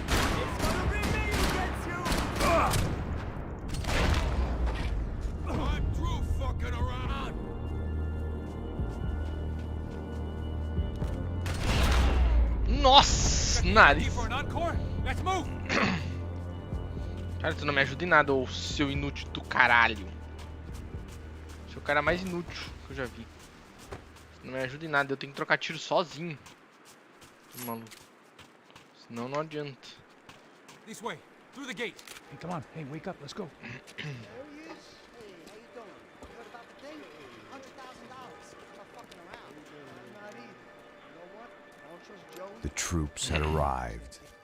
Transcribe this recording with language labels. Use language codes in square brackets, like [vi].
[en] It's gonna be me who gets you! I'm through fucking around! [pt] Nossa, nariz. [en] For an encore? Let's move! [pt] Cara, tu não me ajuda em nada, ô seu inútil do caralho. Você é o cara mais inútil que eu já vi. Você não me ajuda em nada, eu tenho que trocar tiro sozinho. Tô maluco. Senão não adianta. [en] This way, through the gate. Hey, come on. Hey, wake up. Let's go. There he is. Hey, how you doing? You heard about the thing? $100,000. I'm not fucking around. I'm not either. You know what? I don't trust Joey. The troops had arrived.